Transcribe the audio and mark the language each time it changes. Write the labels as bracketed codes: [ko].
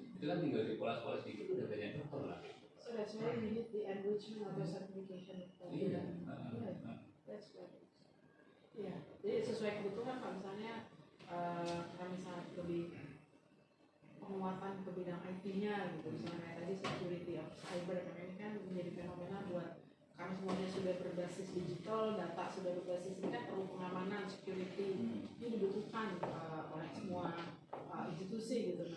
[id] Itu kan tinggal dipoles-poles dikit udah banyak dokter lah. [en] So that's why we need the enrichment atau certification. [id] Iya. [en] That's right. [id] Iya, jadi sesuai kebutuhan kalau misalnya kita misalnya lebih penguatan ke bidang IT-nya gitu, misalnya kayak tadi [en] security of cyber, [id] karena ini kan menjadi fenomena buat kami semuanya sudah berbasis digital, data sudah berbasis, ini kan perlu pengamanan, security, ini dibutuhkan oleh semua institusi gitu.